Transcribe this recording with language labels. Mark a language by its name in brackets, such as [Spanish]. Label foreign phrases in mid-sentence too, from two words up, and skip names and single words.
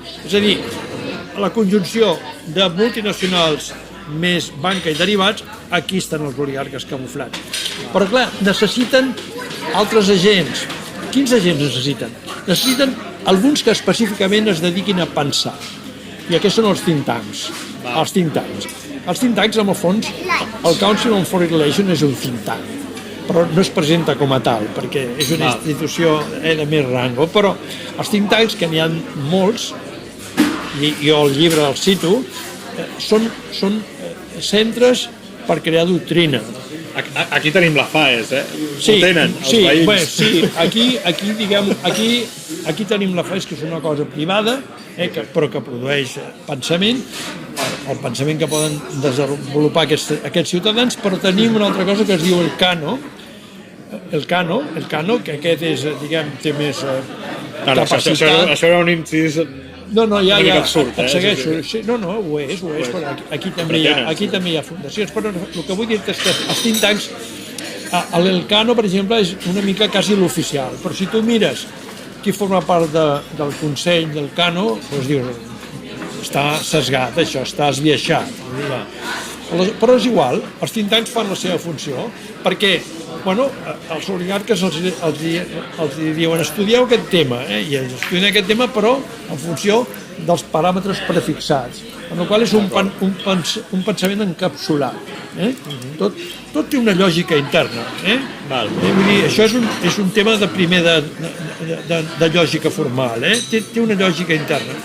[Catalan] És a dir, la conjunció de multinacionals més banca i derivats, aquí estan els oligarques camuflats. Però clar, necessiten altres agents. Quins agents necessiten? Necessiten alguns que específicament es dediquin a pensar. I aquests són els [English] think tanks. [Catalan] Els [English] think tanks, [Catalan] en el fons, el Council on Foreign Relations és un [English] think tank, [Catalan] però no es presenta com a tal, perquè és una institució de més rango, però els [English] think tanks, [Catalan] que n'hi ha molts, i jo el llibre el cito, són centres per crear doctrina. Aquí tenim la FAES, Sí, ho tenen, els veïns. Bé, sí, aquí tenim la FAES, que és una cosa privada, però que produeix pensament, el pensament que poden desenvolupar aquests ciutadans, però tenim una altra cosa que es diu el Cano, que aquest és, diguem, té més capacitat. Això era un incís No, ja, absurd, et segueixo. Sí, no, ho és, però aquí també hi ha fundacions. Però el que vull dir-te és que els [English] think tanks, [Catalan] l'Elcano, per exemple, és una mica quasi l'oficial, però si tu mires qui forma part del Consell del Cano, doncs dius, està sesgat, això, està esbiaixat. Però és igual, els [English] think tanks [Catalan] fan la seva funció, perquè els oligarques els diuen estudieu aquest tema, i estudien aquest tema però en funció dels paràmetres prefixats, amb la qual és un pensament encapsulat. Tot té una lògica interna. Vull dir, això és un tema de primer de lògica formal, té una lògica interna.